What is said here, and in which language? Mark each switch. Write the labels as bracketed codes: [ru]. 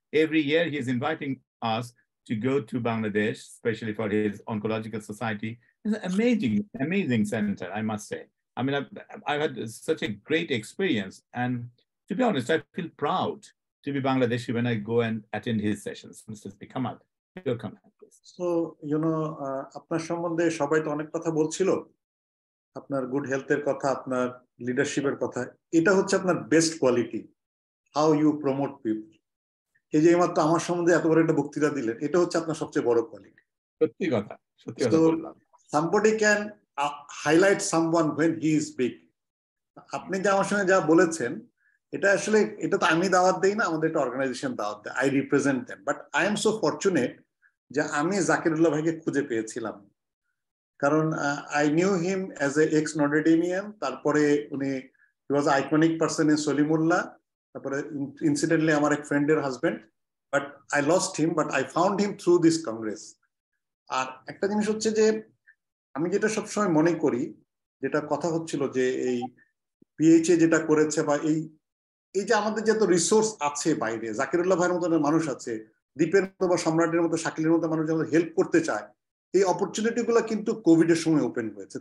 [en] Every year he is inviting us to go to Bangladesh, especially for his oncological society. It's an amazing center, I must say. I mean, I've had such a great experience. And to be honest, I feel proud to be Bangladeshi when I go and attend his sessions. Mr. Kamal, your comment, please. [bn] So, আপনার সম্বন্ধে সবাই তো অনেক কথা বলছিল, আপনার good হেলথের কথা, আপনার লিডারশিপের কথা। এটা হচ্ছে আপনার best quality. [en] how you promote people. [bn] এই যে এইমাত্র আমার সম্বন্ধে এত বড় একটা বক্তৃতা দিলেন, এটা হচ্ছে আপনার সবচেয়ে বড় কোয়ালিটি। সত্যি কথা বললাম। [en] Somebody can highlight someone when he is big. [bn] আপনি যে আমার সঙ্গে যা বলেছেন, এটা আসলে এটা তো আমি দাওয়াত দেই না, আমাদের একটা অর্গানাইজেশন দাওয়াত দেয়। [en] I represent them, but I am so fortunate [bn] যে আমি জাকিরুল্লাহ ভাইকে খুঁজে পেয়েছিলাম। কারণ [en] I knew him as a ex-Notre-Damian, [bn] তারপরে উনি [en] he was an iconic person in Solimullah, তারপরে incidentally [bn] আমার এক ফ্রেন্ডের husband, [en] but I lost him, but I found him through this congress. [bn] আর একটা জিনিস হচ্ছে যে আমি যেটা সবসময় মনে করি, যেটা কথা হচ্ছিল যে এই পিএইচএ যেটা করেছে বা এই যে আমাদের যত রিসোর্স আছে বাইরে, জাকিরুল্লাহ ভাইয়ের মতো মানুষ আছে, দীপের মতো বা সম্রাটের মতো, শাকিলের মতো মানুষ যারা হেল্প করতে চায়, এই অপরচুনিটি গুলো কিন্তু কোভিড এর সময় ওপেন হয়েছে।